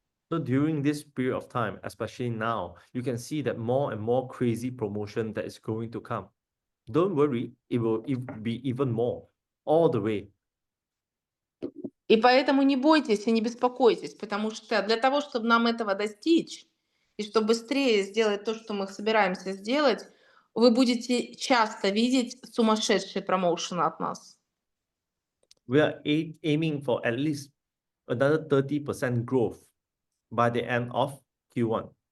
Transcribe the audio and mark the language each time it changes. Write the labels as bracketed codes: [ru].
[en] So during this period of time, especially now, you can see that more and more crazy promotion that is going to come. Don't worry, it will be even more all the way. [ru] И поэтому не бойтесь и не беспокойтесь, потому что для того, чтобы нам этого достичь, и чтобы быстрее сделать то, что мы собираемся сделать, вы будете часто видеть сумасшедшие промоушены от нас. [en] We are aiming for at least another 30% growth by the end of Q1.